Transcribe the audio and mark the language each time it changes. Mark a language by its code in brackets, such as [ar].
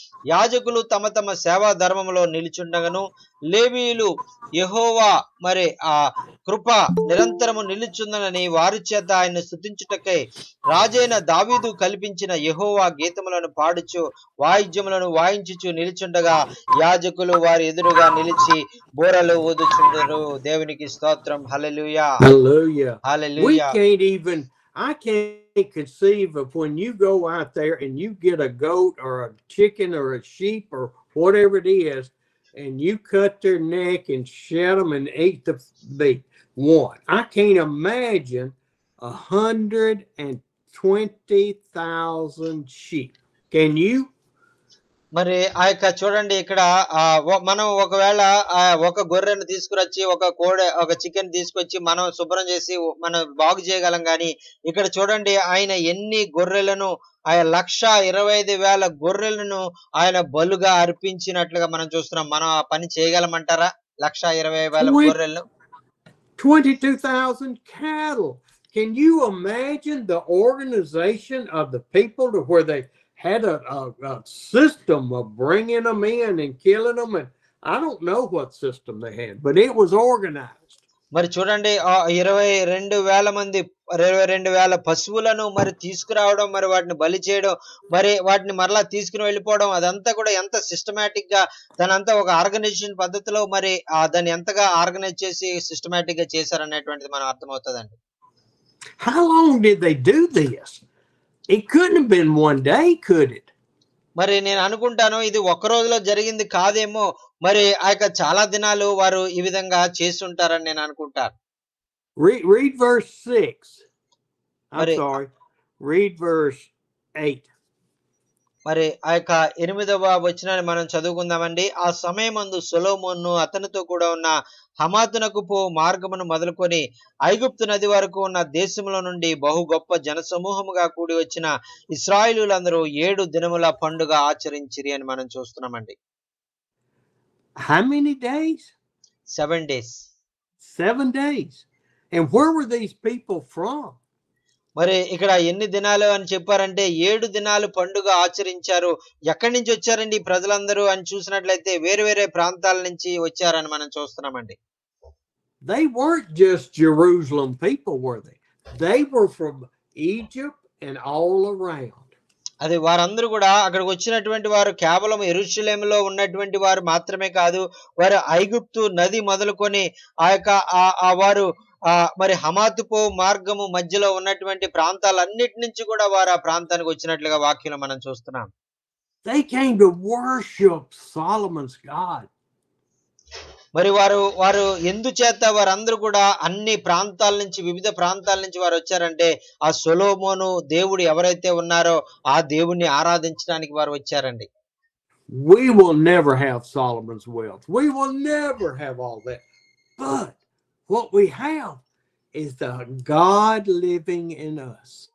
[te] యాజకులు తమ తమ సేవా ధర్మములో నిలుచుండగను, లేవీయులు యెహోవా మరి ఆ కృప నిరంతరము నిలుచుందనని వారి చేత ఆయన స్తుతించుటకై రాజైన దావీదు కల్పించిన యెహోవా గీతములను పాడుచు వాయిద్యములను వాయించుచు నిలుచుండగా యాజకులు వారి ఎదురుగా నిలిచి బోరలు ఊదుచుండరు. దేవునికి స్తోత్రం. హల్లెలూయా, [en] Hallelujah. [te] Hallelujah. [en] I can't conceive of when you go out there and you get a goat or a chicken or a sheep or whatever it is, and you cut their neck and shed them and eat the meat. I can't imagine 120,000 sheep. Can you? [te] మరి ఆ యొక్క చూడండి ఇక్కడ మనం ఒకవేళ ఒక గొర్రెను తీసుకురొచ్చి ఒక చికెన్ తీసుకొచ్చి మనం శుభ్రం చేసి మనం బాగు చేయగలం కానీ ఇక్కడ చూడండి ఆయన ఎన్ని గొర్రెలను ఆయన 125,000 గొర్రెలను ఆయన బలుగా అర్పించినట్లుగా మనం చూస్తున్నాం. మనం ఆ పని చేయగలమంటారా? 120,000 గొర్రెలను, [en] 22,000 cattle. Can you imagine the organization of the people to where they had a system of bringing them in and killing them? And I don't know what system they had, but it was organized. [te] మరి చూడండి 22,000 పశువులను మరి తీసుకురావడం, మరి వాటిని బలి చేయడం, మరి వాటిని మరలా తీసుకుని వెళ్ళిపోవడం, అదంతా కూడా ఎంత సిస్టమేటిక్ గా దానంతా ఒక ఆర్గనైజేషన్ పద్ధతిలో మరి దాన్ని ఎంతగా ఆర్గనైజ్ చేసి సిస్టమేటిక్ గా చేశారనేటువంటిది మనం అర్థమవుతుందండి. [en] How long did they do this? It couldn't have been one day, could it? [te] మరి నేను అనుకుంటాను ఇది ఒక్క రోజులో జరిగింది కాదేమో. మరి ఆ యొక్క చాలా దినాలు వారు ఈ విధంగా చేస్తుంటారని నేను అనుకుంటాను. [en] Read verse 6. I'm [te] మరి [en] sorry. Read verse 8. [te] మరి ఆ యొక్క 8వ వచనాన్ని మనం చదువుకుందామండి. ఆ సమయమందు సొలొమోను అతనితో కూడా ఉన్న హమాతునకు పోవు మార్గమును మొదలుకొని ఐగుప్తు నది వరకు ఉన్న దేశములో నుండి బహు గొప్ప జనసమూహముగా కూడి వచ్చిన ఇశ్రాయేలీయులందరూ 7 దినముల పండుగ ఆచరించిరి అని మనం చూస్తున్నామండి. [en] How many days? 7 days. 7 days. And where were these people from? [te] మరి ఇక్కడ ఎన్ని దినాలు అని చెప్పారంటే 7 దినాలు పండుగ ఆచరించారు. ఎక్కడి నుంచి వచ్చారండి ఈ ప్రజలందరూ అని చూసినట్లయితే వేరే వేరే ప్రాంతాల నుంచి వచ్చారని మనం చూస్తున్నామండి. [en] They weren't just Jerusalem people, were they? They were from Egypt and all around. [te] అది వారందరూ కూడా అక్కడికి వచ్చినటువంటి వారు కేవలం యెరూషలేములో ఉన్నటువంటి వారు మాత్రమే కాదు, వారు ఐగుప్తు నది మొదలుకొని ఆ యొక్క వారు మరి హమాతు పోవు మార్గము మధ్యలో ఉన్నటువంటి ప్రాంతాలన్నిటి నుంచి కూడా వారు ఆ ప్రాంతానికి వచ్చినట్లుగా వాక్యంలో మనం చూస్తున్నాం. [en] They came to worship Solomon's God. [te] మరి వారు ఎందుచేత వారందరూ కూడా అన్ని ప్రాంతాల నుంచి వివిధ ప్రాంతాల నుంచి వారు వచ్చారంటే ఆ సొలొమోను దేవుడు ఎవరైతే ఉన్నారో ఆ దేవుణ్ణి ఆరాధించడానికి వారు వచ్చారండి. [en] We will never have Solomon's wealth. We will never have all that. But what we have is the God living in us.